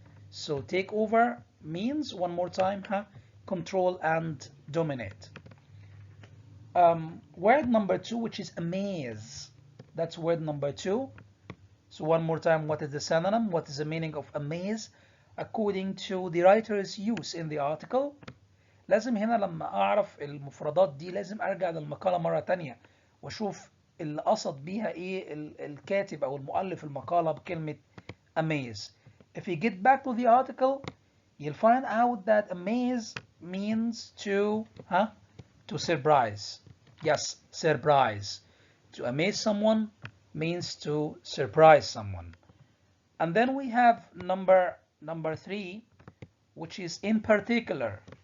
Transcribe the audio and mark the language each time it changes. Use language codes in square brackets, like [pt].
[en] So take over means, one more time, control and dominate. Word number two, which is amaze. That's word number two. So one more time, what is the synonym? What is the meaning of amaze? According to the writer's use in the article. [ar] لازم هنا لما أعرف المفردات دي لازم أرجع للمقالة مرة تانية وأشوف اللي قصد بيها إيه الكاتب أو المؤلف المقالة بكلمة amaze. [en] If you get back to the article, you'll find out that amaze means to surprise. Yes, surprise. To amaze someone means to surprise someone. And then we have number three, which is in particular.